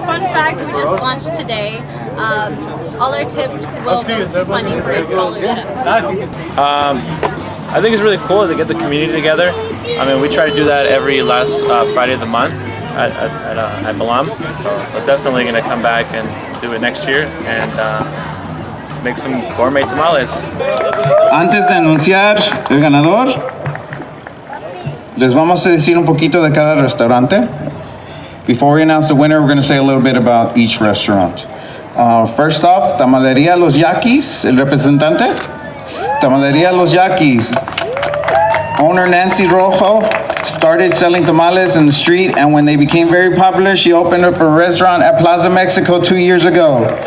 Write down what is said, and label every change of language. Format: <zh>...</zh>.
<en>Fun fact, we just launched today. All our tips will go to funding for his scholarships. I think it's really cool to get the community together. I mean, we try to do that every last Friday of the month at Balam. So definitely going to come back and do it next year and make some gourmet tamales.</en> <es>Antes de anunciar el ganador, les vamos a decir un poquito de cada restaurante.</es> <en>Before we announce the winner, we're going to say a little bit about each restaurant. First off, Tamalería Los Yaquis,</en> <es>el representante.</es> <en>Tamalería Los Yaquis. Owner Nancy Rojo started selling tamales in the street, and when they became very popular, she opened up a restaurant at Plaza Mexico 2 years ago.</en>